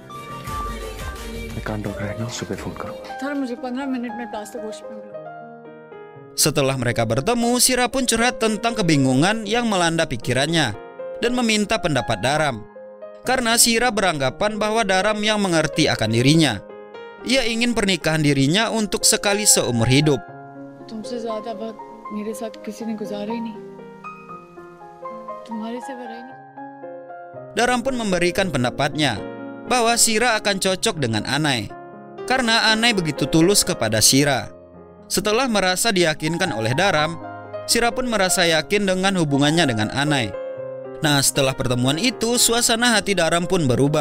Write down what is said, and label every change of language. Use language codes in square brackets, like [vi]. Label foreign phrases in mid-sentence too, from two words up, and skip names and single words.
[id] Setelah mereka bertemu, Sira pun curhat tentang kebingungan yang melanda pikirannya dan meminta pendapat Daram. Karena Sira beranggapan bahwa Daram yang mengerti akan dirinya. Ia ingin pernikahan dirinya untuk sekali seumur hidup. [hi] तुमसे ज़्यादा वक्त मेरे साथ किसी ने गुजारा ही नहीं। तुम्हारे से बड़ा ही नहीं। [id] Daram pun memberikan pendapatnya bahwa Sira akan cocok dengan Anai karena Anai begitu tulus kepada Sira. Setelah merasa diyakinkan oleh Daram, Sira pun merasa yakin dengan hubungannya dengan Anai. Nah, setelah pertemuan itu, suasana hati Daram pun berubah.